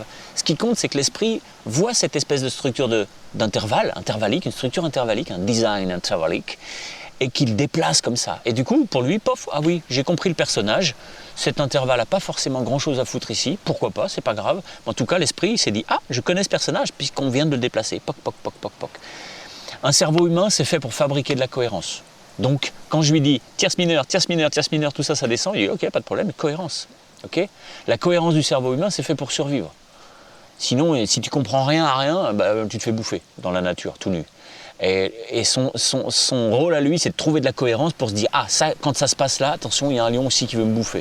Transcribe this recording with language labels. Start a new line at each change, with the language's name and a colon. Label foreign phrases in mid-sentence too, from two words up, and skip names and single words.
French: Ce qui compte, c'est que l'esprit voit cette espèce de structure d'intervalle, intervallique, une structure intervallique, un design intervallique, et qu'il déplace comme ça. Et du coup, pour lui, pof, ah oui, j'ai compris le personnage, cet intervalle n'a pas forcément grand-chose à foutre ici, pourquoi pas, c'est pas grave. En tout cas, l'esprit s'est dit, ah, je connais ce personnage, puisqu'on vient de le déplacer. Poc, poc, poc, poc, poc. Un cerveau humain, c'est fait pour fabriquer de la cohérence. Donc, quand je lui dis tierce mineure, tierce mineure, tierce mineure, tout ça, ça descend, il dit ok, pas de problème, cohérence. Okay, la cohérence du cerveau humain, c'est fait pour survivre. Sinon, si tu comprends rien à rien, bah, tu te fais bouffer dans la nature, tout nu. Et son rôle à lui, c'est de trouver de la cohérence pour se dire ah, ça, quand ça se passe là, attention, il y a un lion aussi qui veut me bouffer.